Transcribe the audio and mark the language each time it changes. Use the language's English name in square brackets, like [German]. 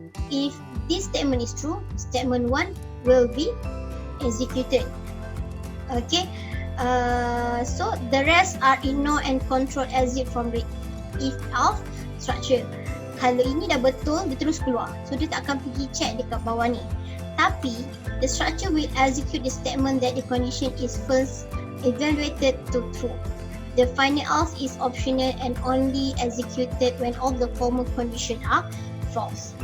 [English] If this statement is true, statement 1 will be executed. Okay. So the rest are ignore and control exit from the if else structure. [Malay] Kalau ini dah betul, dia terus keluar. So dia tak akan pergi check dekat bawah ni. [English] Tapi the structure will execute the statement that the condition is first evaluated to true. The final else is optional and only executed when all the former condition are false.